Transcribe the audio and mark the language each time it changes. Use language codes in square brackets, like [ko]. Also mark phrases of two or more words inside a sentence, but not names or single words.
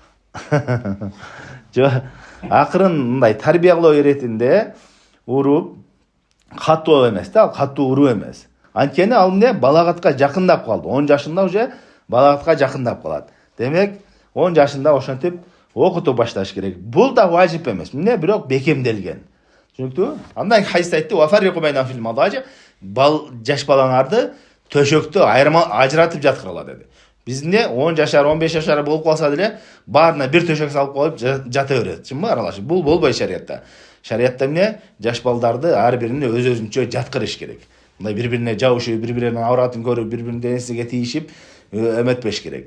[ky] Акырын мындай тарбиялоо иретинде уруп, катуу эмес да, катуу уруу эмес. Анткени ал эмне балагатка жакындап калды. 10 жашында уже балагатка жакындап калат. Демек, 10 жашында ошентип окутуп башташ керек. Бул да важип эмес. Эмне, бирок бекемделген. Түшүнүктүбү? Андан хадисте айтты: [ar] "وفرقوا بينهم في المضاجع". [ky] Жаш балаңарды төшөктө ажыратып жаткырала деди. Биз эмне 10 жашар, 15 жашар болуп калса деле, баарына бир төшөк салып коюп жата берет. Чынбы аралашып? Бул болбойт шариятта. Шариятта эмне? Жаш балдарды ар бирине өз-өзүнчө жаткырыш керек. Мындай бири-бирине жабышып, бири-биринин авратын көрүп, бири-биринин денесине тийишип эметпеш керек.